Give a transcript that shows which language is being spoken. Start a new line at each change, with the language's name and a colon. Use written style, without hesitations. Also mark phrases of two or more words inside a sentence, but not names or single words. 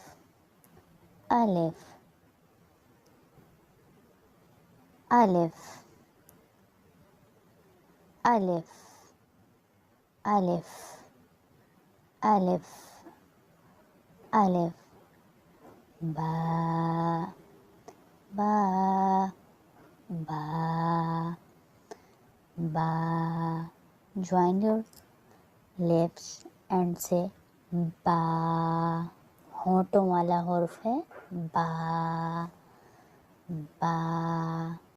Urdu: अलिफ अलिफ अलिफ अलिफ अलिफ अलिफ. बा बा बा बा.
English: Join your lips and say बा.
Urdu: होंठों वाला हर्फ है बा. बा.